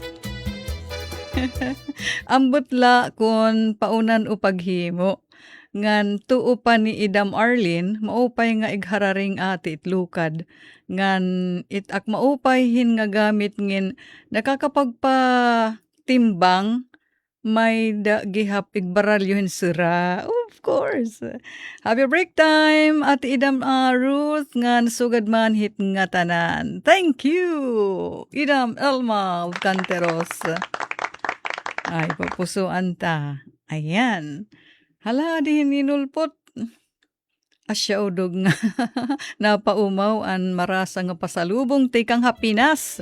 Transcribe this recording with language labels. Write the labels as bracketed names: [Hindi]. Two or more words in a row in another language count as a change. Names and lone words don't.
[Waray] Ambutla kun paunan upaghimo. Ngan tuo pa ni Idam Arlene, maupay nga ighararing ati itlukad. Ngan itak maupay hin nga gamit ngin nakakapagpa timbang may gihap igbaralyohin sira. [English] Of course. Happy break time. [Waray] Ate Idam Ruth nga sugad man hit nga tanan. [English] Thank you. [Waray] Idam Elma Canteros. Ay, papusuan ta. Ayan. Hala, dihin inulpot. Asya udog nga. Napaumaw an marasa nga pasalubong tikang hapinas.